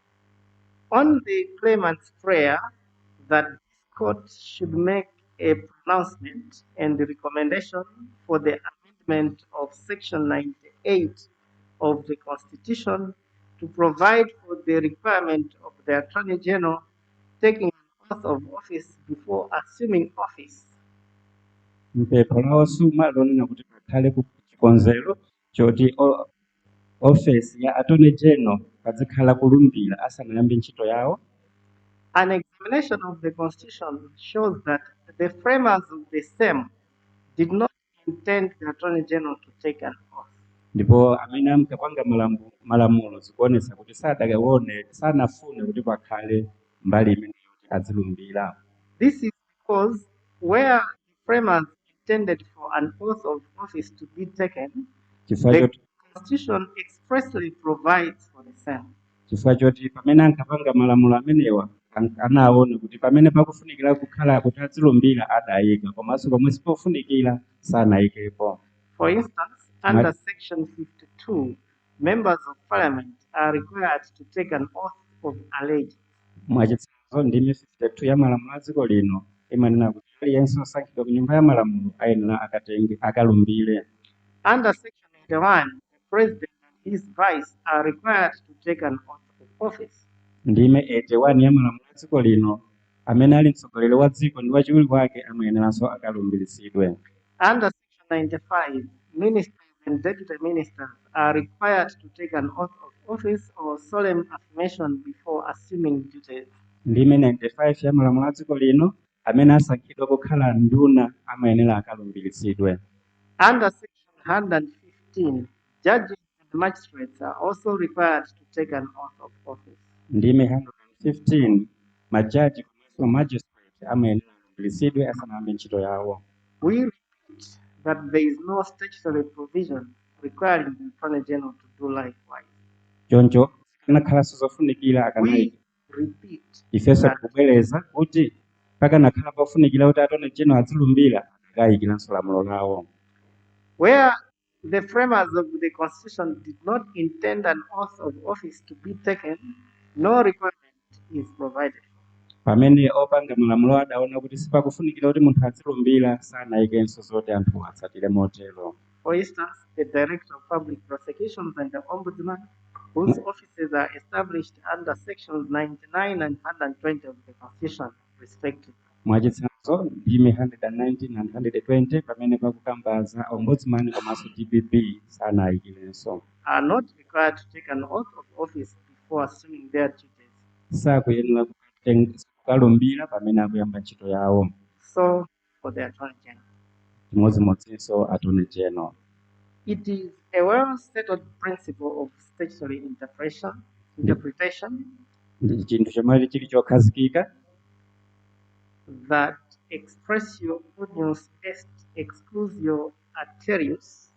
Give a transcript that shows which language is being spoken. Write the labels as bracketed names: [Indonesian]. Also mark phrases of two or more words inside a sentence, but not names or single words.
[English] On the claimant's prayer that this court should make a pronouncement and the recommendation for the amendment of Section 98 of the Constitution to provide for the requirement of the Attorney General taking an oath of office before assuming office. [Nyanja] Mpepho lawosuma lonena kuti pakhale ku chikonzero choti office ya Attorney General pazikhala kulumbira asanayambe ntchito yawo. [English] An examination of the Constitution shows that the framers of the same did not intend the Attorney General to take an oath. [Nyanja] Ndipo amene ankapanga malamulo zikuonetsa kuti sanafune kuti pakhale mbali imene yoti azilumbira. [English] This is because where the framers intended for an oath of office to be taken, the Constitution expressly provides for the same. [Nyanja] Chifukwa choti pamene ankapanga malamulo amenewa anaona kuti pamene pakufunikira kukhala kuti azilumbira adayika komanso pomwe sipofunikira sanayikepo. [English] For instance, under Section 52, members of Parliament are required to take an oath of allegiance. [Nyanja] Mwachitsanzo ndime 52 ya malamulo a dziko lino imanena kuti aliyense osankhidwa ku nyumba ya malamulo ayenera akalumbire. [English] Under Section 81, the President and his vice are required to take an oath of office. [Nyanja] Ndime 81 ya malamulo a dziko lino amene ali mtsogoleri wa dziko ndi wachiwiri wake amayeneranso akalumbiritsidwe. [English] Under Section 95, ministers and deputy ministers are required to take an oath of office or solemn affirmation before assuming duties. [Nyanja] Ndime 95 ya malamulo a dziko lino amene asankhidwa kukhala nduna amayenera akalumbiritsidwe. [English] Under section 115, judges and magistrates are also required to take an oath of office. [Nyanja] Ndime 115 majaji komanso magistrate amayenera alumbiritsidwe asanayambe ntchito yawo. [English] We repeat that there is no statutory provision requiring the Attorney General to do likewise. [Nyanja] Choncho pakanakhalanso zofunikira akanayika. [English] We repeat [Nyanja] Ifenso [English] that [Nyanja] tikubwereza kuti pakanakhala pofunikira kuti Attorney General azilumbira akayikiranso lamulo lawo. [English] where the framers of the Constitution did not intend an oath of office to be taken, no requirement is provided. [Nyanja] Pamene opanga malamulo adaona kuti sipakufunikira kuti munthu azilumbira sanayikenso zoti anthu atsatire motero. [English] For instance, the Director of Public Prosecutions and the Ombudsman, whose offices are established under sections 99 and 120 of the Constitution, respectively. [Nyanja] Mwachitsanzo ndime 119 and 120 pamene pakukambaza ombudsman komanso DPP sanayikirenso. [English] Are not required to take an oath of office before assuming their duties. [Nyanja] Sakuyenera kukalumbira pamene akuyamba ntchito yawo. [English] So, for the Attorney General, [Nyanja] Chimodzimodzinso Attorney General. [English] it is a well-settled principle of statutory interpretation [Nyanja] Ndi chinthu chomwe chili chokhazikika [Latin] that expressio unius est exclusio alterius.